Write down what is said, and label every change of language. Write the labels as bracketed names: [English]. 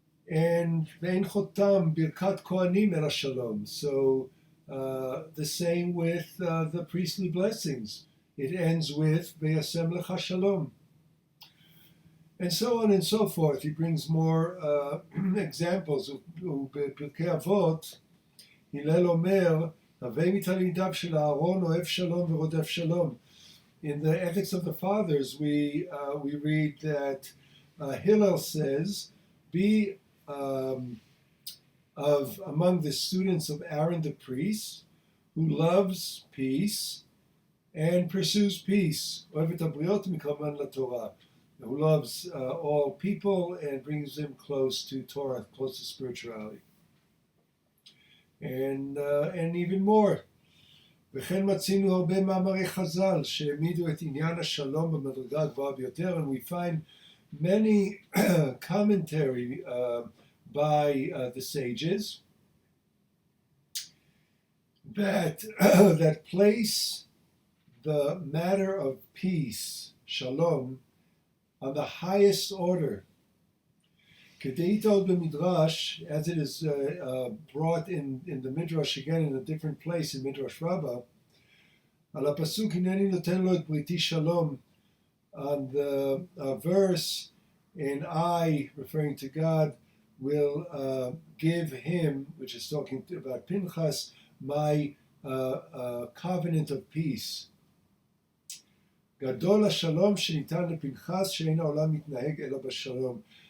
[Hebrew] And ve'en chotam birkat kohanim el shalom. [English] So the same with the priestly blessings. It ends with [Hebrew] ve'yasem lecha shalom. [English] And so on and so forth. He brings more examples. [Hebrew] בפרקי אבות, הלל אומר, הווי מתלמידיו של אהרון אוהב שלום ורודף שלום. [English] In the Ethics of the Fathers, we read that Hillel says, be of among the students of Aaron the priest, who loves peace and pursues peace. [Hebrew] אוהב את הבריות מקרבן לתורה. [English] Who loves all people and brings them close to Torah, close to spirituality. And even more. [Hebrew] וכן מצינו הרבה מאמרי חז"ל שהעמידו את עניין השלום במדרגה הגבוהה ביותר, [English] and we find many commentary by the sages that place the matter of peace, shalom, on the highest order. [Hebrew] Kedeitod b'midrash, [English] as it is brought in the Midrash again in a different place in Midrash Rabbah, [Hebrew] al pasuk hineni noten lo et briti shalom, [English] on the verse, and I, referring to God, will give him, which is talking about Pinchas, my covenant of peace. [Hebrew] גדול השלום שניתן לפנחס שאין העולם מתנהג אלא בשלום.